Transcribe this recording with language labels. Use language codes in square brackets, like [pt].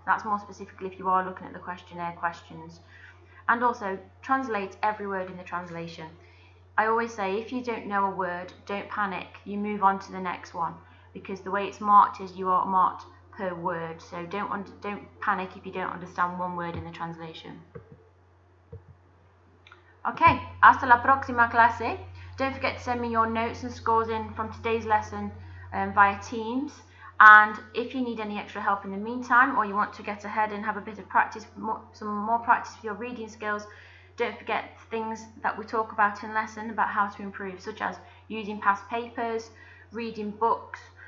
[en] That's more specifically if you are looking at the questionnaire questions. And also, translate every word in the translation. I always say, if you don't know a word, don't panic. You move on to the next one, because the way it's marked is you are marked per word. So don't panic if you don't understand one word in the translation. [es] Okay, hasta la próxima clase. [en] Don't forget to send me your notes and scores in from today's lesson via Teams. And if you need any extra help in the meantime, or you want to get ahead and have a bit of practice, some more practice for your reading skills, don't forget things that we talk about in lesson about how to improve, such as using past papers, reading books.